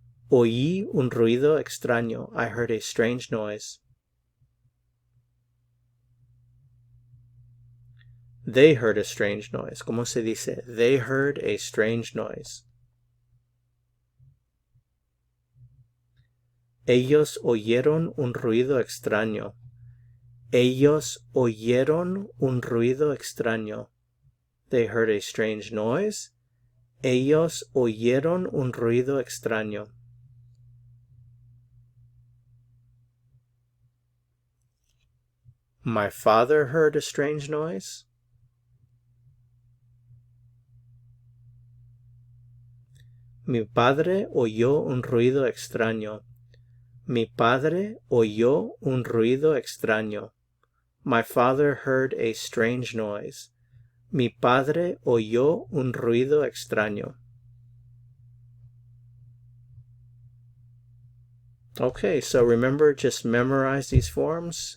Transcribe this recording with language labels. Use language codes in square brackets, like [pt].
[es] Oí un ruido extraño. [en] I heard a strange noise. They heard a strange noise. [es] ¿Cómo se dice? [en] They heard a strange noise. [es] Ellos oyeron un ruido extraño. Ellos oyeron un ruido extraño. [en] They heard a strange noise. [es] Ellos oyeron un ruido extraño. [en] My father heard a strange noise. [es] Mi padre oyó un ruido extraño. Mi padre oyó un ruido extraño. [en] My father heard a strange noise. [es] Mi padre oyó un ruido extraño. [en] Okay, so remember, just memorize these forms.